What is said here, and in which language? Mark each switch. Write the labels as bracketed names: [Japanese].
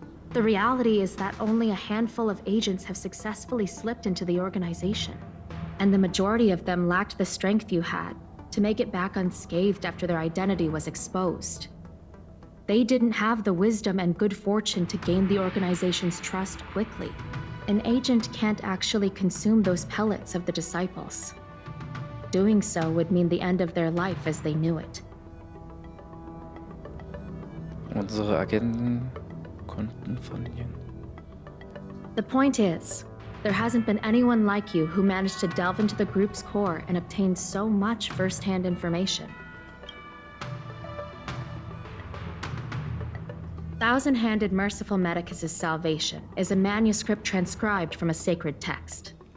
[English] The reality is that only a handful of agents have successfully slipped into the organization, and the majority of them lacked the strength you had to make it back unscathed after their identity was exposed. They didn't have the wisdom and good fortune to gain the organization's trust quickly. An agent can't actually consume those pellets of the Disciples. Doing so would mean the end of their life as they knew it. [German] Unsere Agenten konnten verlieren. [English] The point is, there hasn't been anyone like you who managed to delve into the group's core and obtain so much first-hand information. Thousand-handed Merciful Medicus' salvation is a manuscript transcribed from a sacred text.